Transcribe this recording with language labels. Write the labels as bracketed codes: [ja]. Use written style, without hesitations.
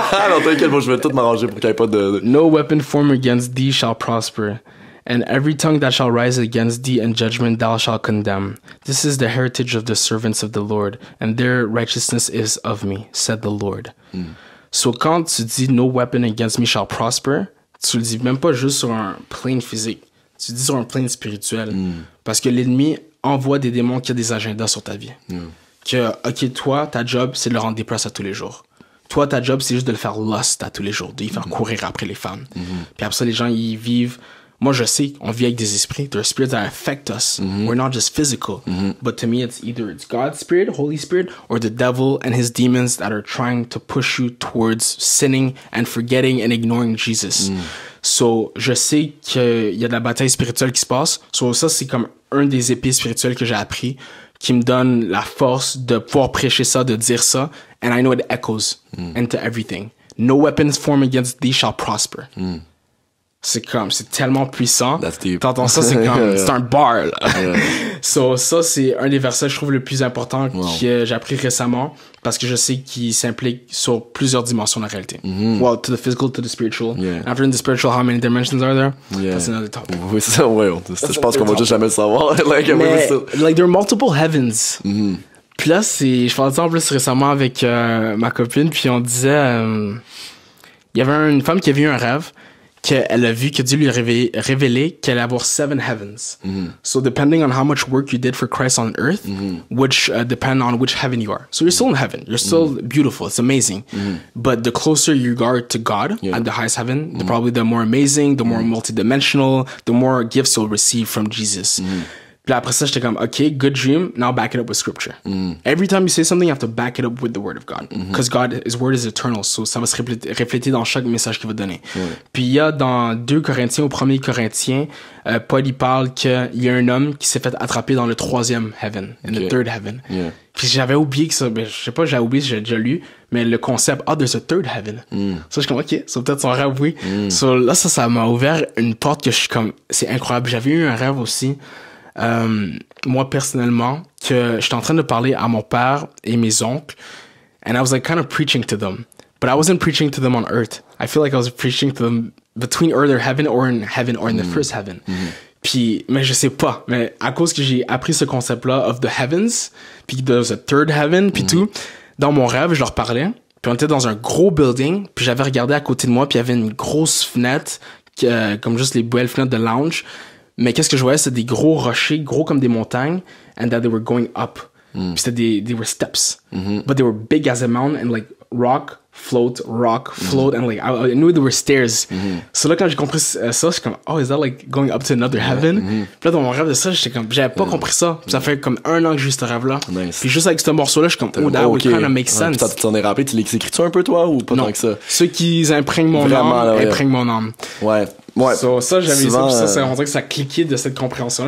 [fr] Non, t'inquiète, moi je vais tout m'arranger pour qu'il n'y ait pas de... [en] No weapon formed against thee shall prosper, and every tongue that shall rise against thee in judgment thou shalt condemn. This is the heritage of the servants of the Lord, and their righteousness is of me, said the Lord. [fr] So quand tu dis [en] no weapon against me shall prosper, [fr] tu le dis même pas juste sur un plane physique, tu le dis sur un plane spirituel. Parce que l'ennemi envoie des démons qui ont des agendas sur ta vie. Que, ok, toi, ta job, c'est de le rendre dépressé à tous les jours. Toi, ta job, c'est juste de le faire lust à tous les jours, de lui faire courir après les femmes. Puis après ça, les gens, ils vivent... Moi, je sais, on vit avec des esprits. [en] There are spirits that affect us. We're not just physical. But to me, it's either it's God's spirit, Holy Spirit, or the devil and his demons that are trying to push you towards sinning and forgetting and ignoring Jesus. [fr] So, je sais qu'il y a de la bataille spirituelle qui se passe. So, ça, c'est comme un des épées spirituelles que j'ai appris, qui me donne la force de pouvoir prêcher ça, de dire ça. [en] And I know it echoes into everything. No weapons formed against thee shall prosper. [fr] C'est tellement puissant. [en] That's deep. [fr] T'entends ça, c'est un bar, là. So, ça, c'est un des versets, je trouve, le plus important que j'ai appris récemment, parce que je sais qu'il s'implique sur plusieurs dimensions de la réalité. [en] Well, to the physical, to the spiritual. After in the spiritual, how many dimensions are there? That's another topic. [fr] Oui, c'est ça, ouais. Je pense qu'on va juste jamais le savoir. [en] Mais, like, there are multiple heavens. [fr] Puis là, je parlais de ça en plus récemment avec ma copine, puis on disait, il y avait une femme qui avait eu un rêve, qu'elle a vu que Dieu lui a révélé qu'elle allait avoir 7 heavens. [en] So depending on how much work you did for Christ on earth, which depend on which heaven you are. So you're still in heaven. You're still beautiful. It's amazing. But the closer you are to God at the highest heaven, probably the more amazing, the more multidimensional, the more gifts you'll receive from Jesus. [fr] Puis après ça, j'étais comme, [en] okay, good dream, now back it up with scripture. Every time you say something, you have to back it up with the word of God. Because His word is eternal, [fr] so ça va se refléter dans chaque message qu'il va donner. Puis il y a dans 2 Corinthiens, au 1er Corinthiens, Paul, il parle qu'il y a un homme qui s'est fait attraper dans le 3e heaven, [en] in the 3rd heaven. [fr] Puis j'avais oublié que ça, je sais pas, j'avais oublié si j'ai déjà lu, mais le concept, [en] there's a 3rd heaven. [fr] Ça, je suis comme, ok, c'est peut-être son rêve, oui. So là, ça m'a ouvert une porte que je suis comme, c'est incroyable. J'avais eu un rêve aussi, moi personnellement, que j'étais en train de parler à mon père et mes oncles, [en] and I was like kind of preaching to them, but I wasn't preaching to them on earth. I feel like I was preaching to them between either heaven or in the first heaven. [fr] Puis, mais je sais pas, mais à cause que j'ai appris ce concept-là [en] of the heavens, [fr] puis [en] there's a 3rd heaven, [fr] puis tout, dans mon rêve, je leur parlais, puis on était dans un gros building, puis j'avais regardé à côté de moi, puis il y avait une grosse fenêtre, comme juste les belles fenêtres de lounge. Mais qu'est-ce que je voyais, c'était des gros rochers, gros comme des montagnes, [en] and that they were going up. [fr] Puis c'était [en] they were steps. But they were big as a mountain, and like rock, float, and like I knew there were stairs. [fr] So là, quand j'ai compris ça, j'étais comme, oh, [en] is that like going up to another heaven? [fr] Puis là, dans mon rêve de ça, j'étais comme, j'avais pas compris ça. Puis ça fait comme 1 an que j'ai eu ce rêve-là. [en] Nice. [fr] Puis juste avec ce morceau-là, je suis comme, oh, [en] that would kind of make sense. [fr] Tu t'en es rappelé, tu l'écris-tu un peu, toi, ou pas tant que ça? Ceux qui imprègnent mon âme, imprègnent mon âme. Ouais. So, ça, j'avais souvent, ça, on dirait que ça cliquait de cette compréhension.